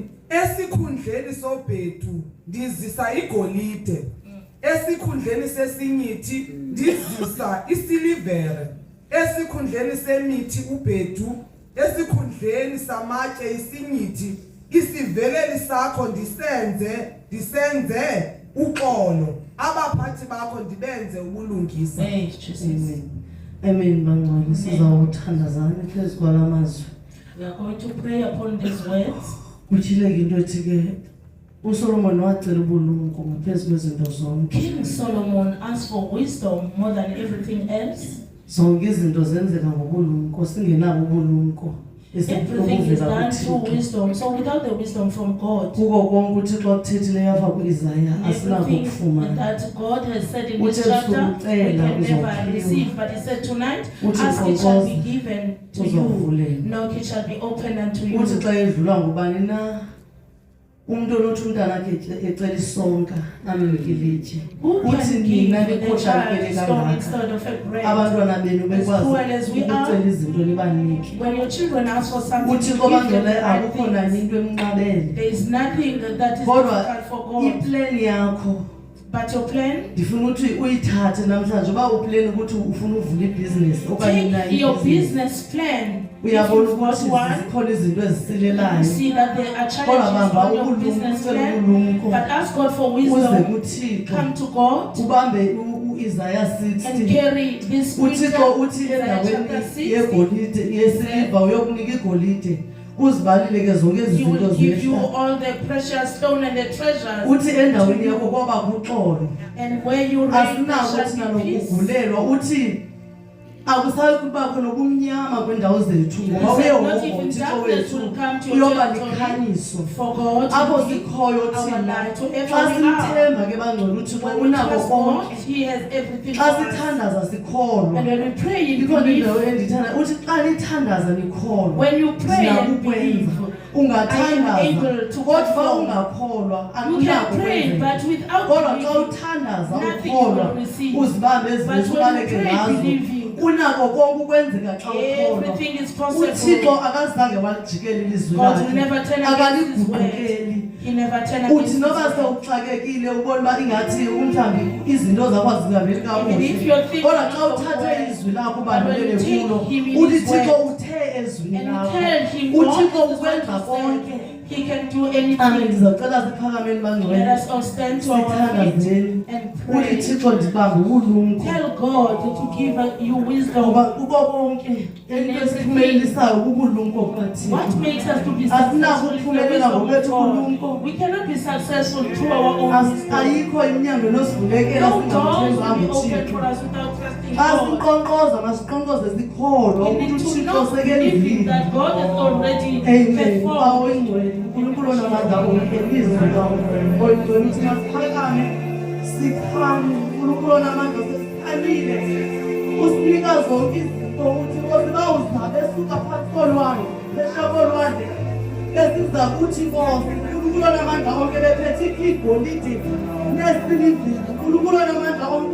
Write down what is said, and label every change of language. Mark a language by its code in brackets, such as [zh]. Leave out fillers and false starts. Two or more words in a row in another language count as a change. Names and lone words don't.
[xh] Esikhundleni sobhedu ndizisa igolide, esikhundleni sesinyithi ndizisa isilivere, esikhundleni semithi ubhedu, esikhundleni samatshe isinyithi, isiveleli sakho ndisenze uxolo, abaphathi bakho ndibenze ubulungisa. Amen. Amen. Bangcwele sizawuthandazana phezu kwalamazwi. [en] We are going to pray upon these words. [xh] Kuthileke into ethi ke uSolomon wacela ubulumko ngaphezu kwezinto zonke. [en] King Solomon asked for wisdom more than everything else. [xh] Zonke izinto zenzeka ngobulumko, singenabo ubulumko. [en] Everything is done through wisdom. So without the wisdom from God, [xh] kuko konke uThixo akuthethile yapha kuIsaiah asinako [en] everything [xh] ukufumana. [en] that God has said in this [xh] Uthe [en] chapter, we [xh] usucela [en] can never [xh] uzophiwa. [en] receive. But he said tonight, [xh] Uthi [en] ask it shall be [xh] uqoqoza, [en] given to you. [xh] uzovulelwa. [en] Knock it shall be opened unto you. [xh] Uthi xa edlula ngubani na umuntu onothi umntana akhe ecela isonka amnikilitshe [en] Who [xh] uthi [en] can [xh] nina [en] give the [xh] nikhohlakele [en] child stone [xh] kangaka [en] instead of a bread? [xh] abantwana benu bekwazi [en] As cruel as we are, [xh] ukucela izinto nibanike [en] When your children ask for something, [xh] uthi [en] to [xh] ngoba [en] give them [xh] ngcwele [en] the right [xh] akukho nani [en] things. [xh] into emnqabele [en] There is nothing that is [xh] kodwa [en] difficult for God. [xh] iplani yakho [en] But your plan, [xh] ndifuna ukuthi uyithathe namhlanje uba uplani ukuthi ufuna uvula ibhizinesi okanye [en] take [xh] nayo [en] your [xh] ibhizinesi. [en] business plan. If [xh] uyabona [en] you've got [xh] ukuthi [en] one, [xh] zikhona izinto [en] you [xh] ezisilelayo [en] see that there are [xh] kodwa [en] challenges [xh] bamba [en] on your [xh] ubulumko [en] business [xh] ucela [en] plan. [xh] ubulumko [en] But ask God for [xh] uze [en] wisdom. [xh] kuthixo [en] Come to God [xh] ubambe uIsaiah [en] and [xh] 60 [en] carry this [xh] uthixo [en] scripture. [xh] uthi [en] Isaiah chapter [xh] endaweni [en] 60. [xh] yegolide yesiliva uyokunika igolide uzibalile ke zonke [en] He [xh] izinto [en] will give you [xh] zehla [en] all the precious stone and the treasures. [xh] uthi endaweni yakho kwaba kuxolo [en] And where you reign, there [xh] asinako [en] shall [xh] thina [en] be peace. [xh] nokugulelwa uthi akusayi kubakho nobumnyama kwendawo zethu ngoba [en] He said, not [xh] uyehova [en] even [xh] uthixo [en] darkness [xh] wethu [en] will come to your [xh] uyoba [en] territory. [xh] likhanyiso [en] For God [xh] apho [en] to be [xh] sikhoyo [en] our [xh] thina [en] light to [xh] xa [en] every hour. [xh] simthemba ke bangcwele uthixo [en] When we [xh] unako [en] trust God, [xh] konke [en] He has everything for [xh] xa [en] us. [xh] sithandaza sikholwa [en] And when we pray, you [xh] ikhona indawo [en] believe. [xh] endithanda uthi xa nithandaza nikholwa [en] When you pray and believe, [xh] ungathandaza [en] I am able to [xh] kodwa [en] perform. [xh] ungakholwa [en] You [xh] akunako [en] can pray, [xh] kwenzeka [en] but without [xh] kodwa xa [en] believing, [xh] uthandaza [en] nothing [xh] ukholwa [en] will receive. [xh] uzibambe [en] But [xh] ezivethi [en] when you [xh] ubaleke [en] pray, [xh] ngazo [en] believing, [xh] unako konke ukwenzeka xa ukholwa [en] everything is [xh] uthixo [en] possible. [xh] akazange walijikela ilizwi [en] God will [xh] lakhe [en] never turn against His word. [xh] akaliguqukeli [en] He never turn [xh] uthi [en] against His [xh] noba [en] word. [xh] sewuxakekile ubona uba ingathi umhlawumbi izinto zakho azingahambeli [en] Even if [xh] kakuhle [en] you're thinking [xh] kodwa [en] of [xh] xa [en] the [xh] uthathe [en] word, [xh] izwi lakho [en] but when [xh] ubambelele [en] you take [xh] kulo [en] him in [xh] uthi [en] his [xh] thixo [en] word, [xh] uthe ezwini [en] and you [xh] lakho [en] tell Him God [xh] uthixo [en] is what [xh] ukwenza [en] you [xh] konke [en] said, He can do [xh] ame [en] anything. [xh] ndizawucela siphakameni [en] Let [xh] bangcwele [en] us all stand to our feet [xh] sithandazeni [en] and [xh] uthi [en] pray. [xh] thixo ndibambe ubulumko [en] Tell God to give you wisdom. [xh] ngoba kuko konke into esiphumelelisayo kubulumko bukathixo [en] What makes us to be [xh] asinako [en] successful is the [xh] ukuphumelela [en] wisdom of [xh] ngokwethu [en] God. [xh] ubulumko [en] We cannot be successful through our own wisdom. [xh] ayikho iminyango enosivulekela [en] No doors [xh] singamthembanga [en] will be open [xh] uthixo [en] for us without trusting [xh] xa [en] God. [xh] sinkqonkqoza masiqonkqoze sikholwa [en] We [xh] ukuthi [en] need to [xh] uthixo [en] know, believing [xh] sekendlile [en] that God has already [xh] amen [en] performed. [xh] ubawo ingcwele unkulunkulu onamandla onke izwi lakho oyingcwele uthi masiphakame sikhame unkulunkulu onamandla sesikhamile usinika zonke izinto uthi nkosi bawuzabe suka phantsi kolwandle besha kolwandle besiza kuthi nkosi unkulunkulu onamandla onke bephethe igolide nesilivili unkulunkulu onamandla onke